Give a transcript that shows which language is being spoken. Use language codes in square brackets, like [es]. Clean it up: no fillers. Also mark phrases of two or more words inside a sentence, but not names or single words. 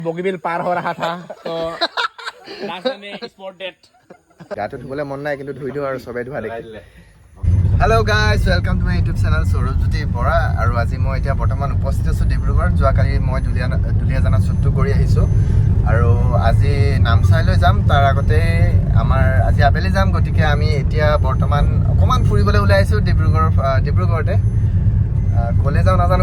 [hi] बोगीबिल पार हो रहा था तो रास्ते में [en] spot date [as] গাটো ধুবলৈ মন নাই কিন্তু ধুই দিওঁ আৰু সবে ধোৱা দেখি [en] Hello guys welcome to my YouTube channel [as] সৌৰভ জ্যোতি বৰা আৰু আজি মই এতিয়া বৰ্তমান উপস্থিত আছোঁ ডিব্ৰুগড় যোৱাকালি মই দুলীয়াজানত শ্বুটটো কৰি আহিছোঁ আৰু আজি নামচাইলৈ যাম তাৰ আগতে আমাৰ আজি আবেলি যাম গতিকে আমি এতিয়া বৰ্তমান অকণমান ফুৰিবলৈ ওলাই আহিছোঁ ডিব্ৰুগড়তে ক'লে যাওঁ নাজানো